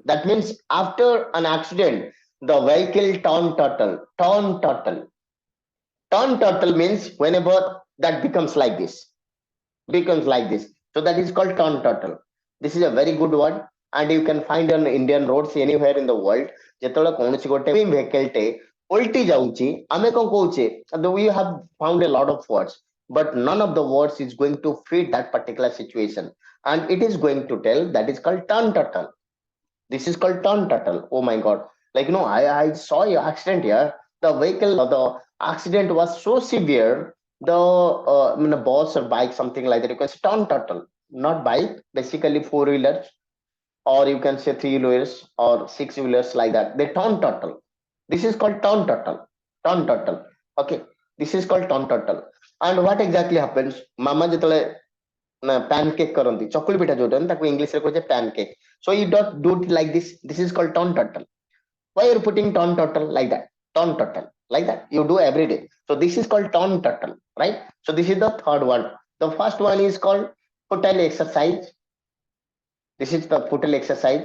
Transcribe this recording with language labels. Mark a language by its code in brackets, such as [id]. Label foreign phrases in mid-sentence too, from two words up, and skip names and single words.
[en] That means after an accident, the vehicle turn turtle. Turn turtle. Turn turtle means whenever that becomes like this, becomes like this. So that is called turn turtle. This is a very good word, and you can find on Indian roads anywhere in the world. [or] ଯେତେବେଳେ କୌଣସି ଗୋଟେ vehicle ଟେ ଓଲଟି ଯାଉଛି ଆମେ କଣ କହୁଛେ? [en] We have found a lot of words, but none of the words is going to fit that particular situation, and it is going to tell that is called turn turtle. This is called turn turtle. Oh my god! Like I saw your accident here. The vehicle, the accident was so severe. The bus or bike, something like that. You can say turn turtle, not bike. Basically, four-wheelers, or you can say three-wheelers or six-wheelers like that. They turn turtle. This is called turn turtle. Turn turtle. Okay. This is called turn turtle. And what exactly happens? [or] Mama ଯେତେବେଳେ pancake କରନ୍ତି ଚକୁଳି ପିଠା ଯୋଉଟା ତାକୁ ଇଂଲିଶ ରେ କହୁଛେ pancake. [en] So you don't do it like this. This is called turn turtle. Why you're putting turn turtle like that? Turn turtle like that. You do every day. So this is called turn turtle, right? So this is the third one. The first one is called futile exercise. This is the futile exercise.